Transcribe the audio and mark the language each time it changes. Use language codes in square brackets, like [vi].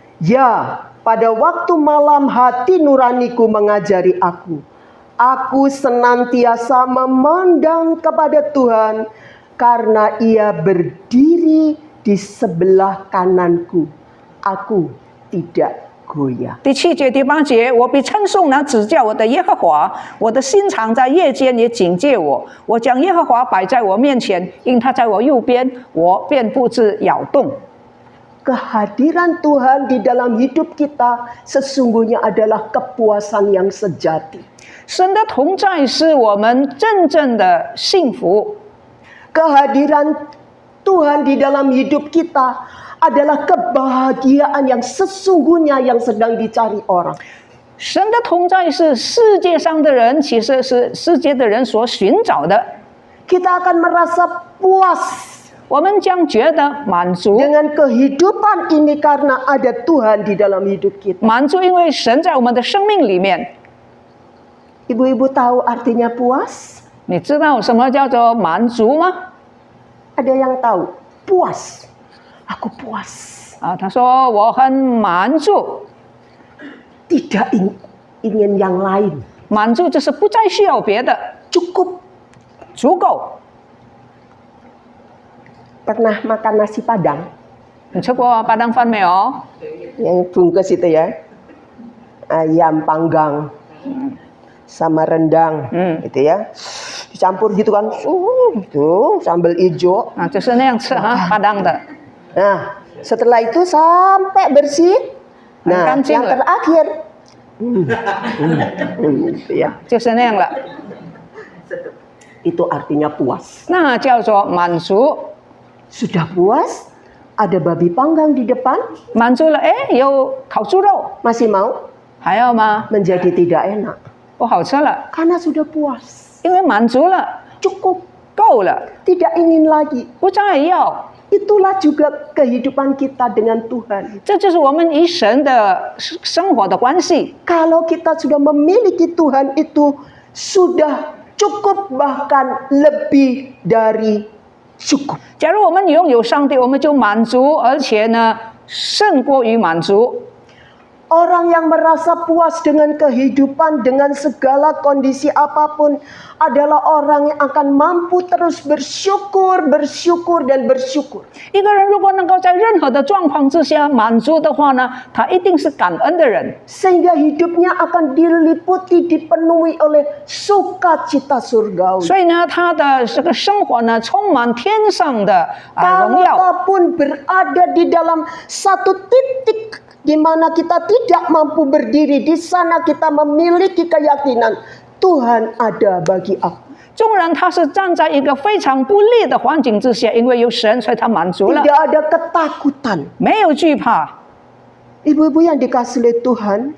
[id] Ya, pada waktu malam hati nuraniku mengajari aku. Aku senantiasa memandang kepada Tuhan karena Ia berdiri di sebelah kananku. Aku tidak goyah. [zh] 第7节、第8节，我必称颂那指教我的耶和华，我的心肠在夜间也警戒我。我将耶和华摆在我面前，因他在我右边，我便不致摇动。 [id] Kehadiran Tuhan di dalam hidup kita sesungguhnya adalah kepuasan yang sejati. [zh] 神的同在是我们真正的幸福。 [id] Kehadiran Tuhan di dalam hidup kita adalah kebahagiaan yang sesungguhnya yang sedang dicari orang. [zh] 神的同在是世界上的人，其实是世界的人所寻找的。 [id] Kita akan merasa puas [zh] 我们将觉得满足， [id] dengan kehidupan ini karena ada Tuhan di dalam hidup kita. [zh] 满足，因为神在我们的生命里面。 [id] Ibu-ibu tahu artinya puas? [zh] 你知道什么叫做满足吗？ [id] Ada yang tahu? Puas. Aku puas. [zh] 啊，他说我很满足， [id] Tidak ingin yang lain. [zh] 满足就是不再需要别的， [id] Cukup. [zh] 足够。 [id] Pernah makan nasi padang? [zh] 你吃过巴当饭没有？ [id] Yang bungkus itu ya. Ayam panggang. Sama rendang. Gitu ya. Dicampur gitu kan. Tuh, sambal hijau. [zh] 啊，就是那样吃哈，巴当的。 [id] Nah, setelah itu sampai bersih. Nah, Kancing yang lah. terakhir. Ya, [zh] 就是那样了， [id] itu artinya puas. [zh] 那叫做满足。 [id] Sudah puas? Ada babi panggang di depan? [zh] 满足了，哎，有烤猪肉， [id] Masih mau? [zh] 还要吗？ [id] Menjadi tidak enak. [zh] 不好吃了， [id] Karena sudah puas. [zh] 因为满足了， [id] Cukup. [zh] 够了， [id] Tidak ingin lagi. [zh] 不再要。 [id] Itulah juga kehidupan kita dengan Tuhan. [zh] 这就是我们与神的生活的关系。 [id] Kalau kita sudah memiliki Tuhan itu sudah cukup bahkan lebih dari cukup. [zh] 假如我们拥有上帝，我们就满足，而且呢，胜过于满足。 [id] Orang yang merasa puas dengan kehidupan, dengan segala kondisi apapun adalah orang yang akan mampu terus bersyukur, bersyukur, dan bersyukur. [zh] 一个人如果能够在任何的状况之下满足的话呢，他一定是感恩的人， [id] Sehingga hidupnya akan diliputi, dipenuhi oleh sukacita surgawi. [zh] 所以呢，他的这个生活呢，充满天上的荣耀。 [id] Kalaupun berada di dalam satu titik di mana kita tidak mampu berdiri, di sana kita memiliki keyakinan Tuhan ada bagi aku. [zh] 纵然他是站在一个非常不利的环境之下，因为有神，所以他满足了， [id] Tidak ada ketakutan. [zh] 没有惧怕。 [id] Ibu-ibu yang dikasihi oleh Tuhan,